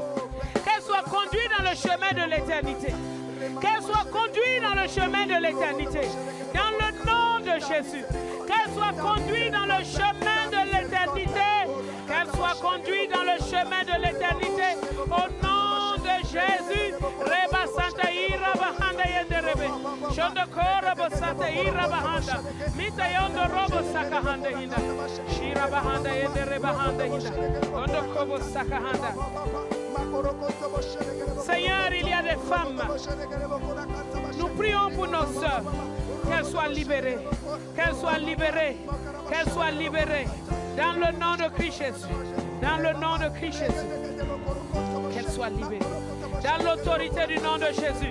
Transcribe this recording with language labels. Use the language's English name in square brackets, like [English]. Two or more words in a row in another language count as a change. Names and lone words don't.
[French] Qu'elle soit conduite dans le chemin de l'éternité. Qu'elle soit conduite dans le chemin de l'éternité. Dans le nom de Jésus. Qu'elle soit conduite dans le chemin de l'éternité. Qu'elle soit conduite dans le chemin de l'éternité. Au nom de Jésus. Reba Santa Ira Bahanda Yenderebe. Shondo Korobo Santa Ira Bahanda. Mita Yondo Robo Sakahanda Hinda. Shira Bahanda Yendereba Handa Hinda. Ondo Kobo Sakahanda. Seigneur, il y a des femmes. Nous prions pour nos sœurs. Qu'elles soient libérées. Qu'elles soient libérées. Qu'elles soient libérées. Dans le nom de Christ Jésus. Dans le nom de Christ Jésus. Qu'elles soient libérées. Dans l'autorité du nom de Jésus.